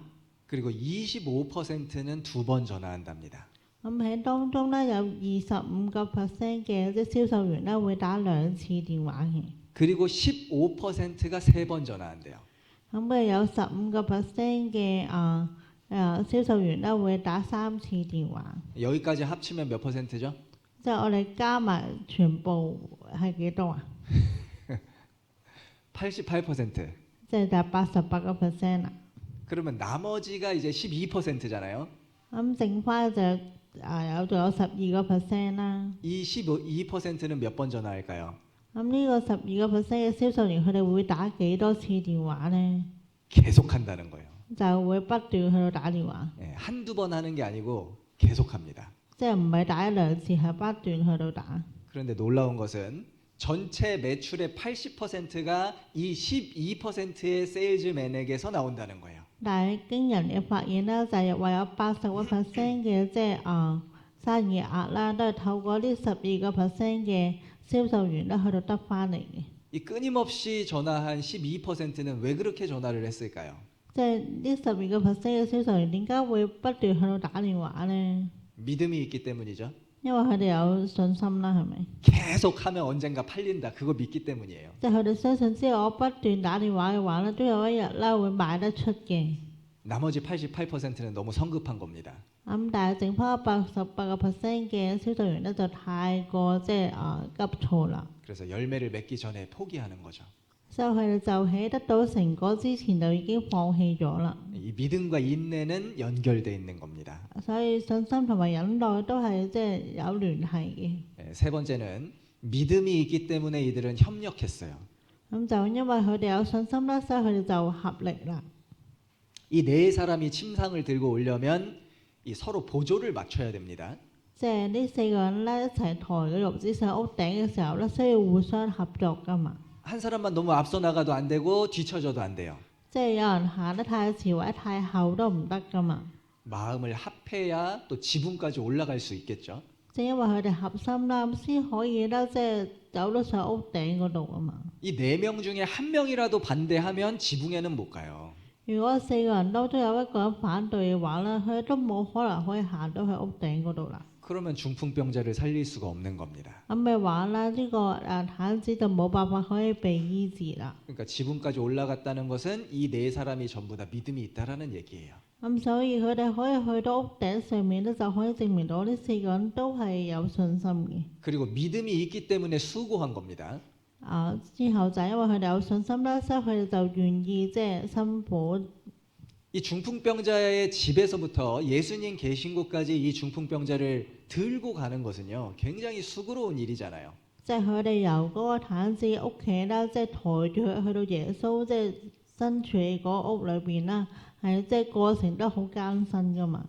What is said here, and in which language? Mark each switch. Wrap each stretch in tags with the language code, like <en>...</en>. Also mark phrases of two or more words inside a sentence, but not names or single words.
<ko>그리고 25%는 2번 전화한답니다.</ko> <yue>咁喺當中咧有25%嘅即係銷售員咧會打2次電話嘅。</yue> <ko>그리고 15%가 3번 전화한대요.</ko> <yue>咁佢有15%嘅銷售員咧會打3次電話。</yue> <ko>여기까지 합치면 몇 %죠?</ko> <yue>即係我哋加埋全部係幾多啊？</yue> <ko>88%.</ko> <yue>即係就88%啦。</yue> <ko>그러면 나머지가 이제 12%잖아요.</ko> <yue>咁剩翻就仲有12%啦。</yue> <ko>이 12%는 몇 번 전화할까요?</ko> <yue>咁呢個12%嘅銷售員佢哋會打幾多次電話咧？</yue> <ko>계속 한다는 거예요.</ko> <yue>就會不斷去到打電話，</yue> <ko>예, 한두 번 하는 게 아니고 계속 합니다.</ko> <yue>即係唔係打1-2次，係不斷去到打。</yue> <ko>그런데 놀라운 것은 전체 매출의 80%가 이 12%의 세일즈맨에게서 나온다는 거예요.</ko> <yue>但係驚人嘅發現咧，就係話有80% 嘅即係生意額啦，都係透過呢12% 嘅銷售員咧去到得翻嚟嘅。</yue> <ko>이 끊임없이 전화한 12%는 왜 그렇게 전화를 했을까요?</ko> <yue>即係呢12% 嘅銷售員點解會不斷去到打電話咧？</yue> <ko>믿음이 있기 때문이죠.</ko> <yue>因為佢哋有信心啦，係咪？</yue> <ko>계속 하면 언젠가 팔린다. 그거 믿기 때문이에요.</ko> <yue>即係佢哋相信之後，我不斷打電話嘅話咧，都有一日咧會賣得出嘅。</yue> <ko>나머지 88%는 너무 성급한 겁니다.</ko> <yue>咁但係剩翻88% 嘅銷售員咧就太過即係急躁啦，</yue> <ko>그래서 열매를 맺기 전에 포기하는 거죠.</ko> <yue>所以佢哋就喺得到成果之前就已經放棄咗啦。</yue> <ko>이 믿음과 인내는 연결되어 있는 겁니다.</ko> <yue>所以信心同埋忍耐都係即係有聯繫嘅。</yue> <ko>세 번째는 믿음이 있기 때문에 이들은 협력했어요.</ko> <yue>咁就因為佢哋有信心啦，所以佢哋就合力啦。</yue> <ko>이 네 사람이 침상을 들고 오려면 이 서로 보조를 맞춰야 됩니다.</ko> <yue>即係呢4個人咧一齊抬個褥子上屋頂嘅時候咧，需要互相合作噶嘛。</yue> <ko>한 사람만 너무 앞서 나가도 안 되고 뒤처져도 안 돼요.</ko> <yue>即係有人行得太前或者太後都唔得噶嘛。</yue> <ko>마음을 합해야 또 지붕까지 올라갈 수 있겠죠.</ko> <yue>即係因為佢哋合心啦，咁先可以咧，即係走到上屋頂嗰度啊嘛。</yue> <ko>이 4명 중에 한 명이라도 반대하면 지붕에는 못 가요.</ko> <yue>如果4個人都有一個人反對嘅話咧，佢都冇可能可以行到去屋頂嗰度啦。</yue> <ko>그러면 중풍병자를 살릴 수가 없는 겁니다.</ko> <yue>咁嘅話咧，呢個癱子就冇辦法可以被醫治啦。</yue> <ko>그러니까 지붕까지 올라갔다는 것은 이 네 사람이 전부 다 믿음이 있다라는 얘기예요.</ko> <yue>咁所以佢哋可以去到屋頂上面咧，就可以證明到呢4個人都係有信心嘅。</yue> <ko>그리고 믿음이 있기 때문에 수고한 겁니다.</ko> <yue>之後就係因為佢哋有信心啦，所以佢哋就願意即係辛苦。</yue> <ko>이 중풍병자의 집에서부터 예수님 계신 곳까지 이 중풍병자를 들고 가는 것은요, 굉장히 수고로운 일이잖아요.</ko> <yue>即係佢哋由嗰個癱子屋企啦，即係抬住佢去到耶穌即係身處嘅嗰屋裏邊啦，係即係過程都好艱辛噶嘛。</yue>